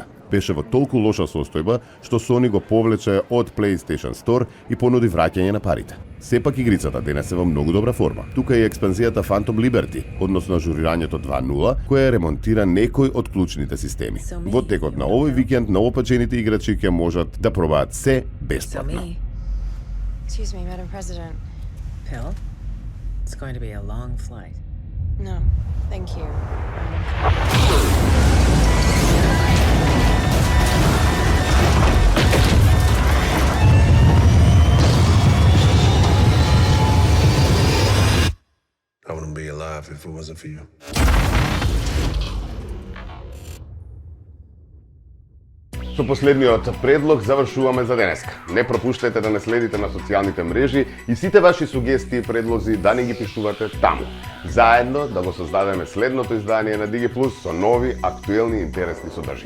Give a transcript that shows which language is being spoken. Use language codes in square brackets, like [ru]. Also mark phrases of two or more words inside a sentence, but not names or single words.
[mk] Беше во толку лоша состојба што Sony го повлече од PlayStation Store и понуди враќање на парите. Сепак игрицата денес е во многу добра форма. Тука е и експанзијата Phantom Liberty, односно ажурирањето 2.0, која ремонтира некои од клучните системи. Во текот на овој викенд новопечените играчи ќе можат да пробаат се бесплатно. [en] Excuse me, Madam President. Pill? It's going to be a long flight. No, thank you. I wouldn't be alive if it wasn't for you. [mk] Со последниот предлог завршуваме за денеска. Не пропуштајте да не следите на социјалните мрежи и сите ваши сугестии и предлози да ни ги пишувате таму. Заедно да го создадеме следното издание на DigiPlus со нови, актуелни и интересни содржини.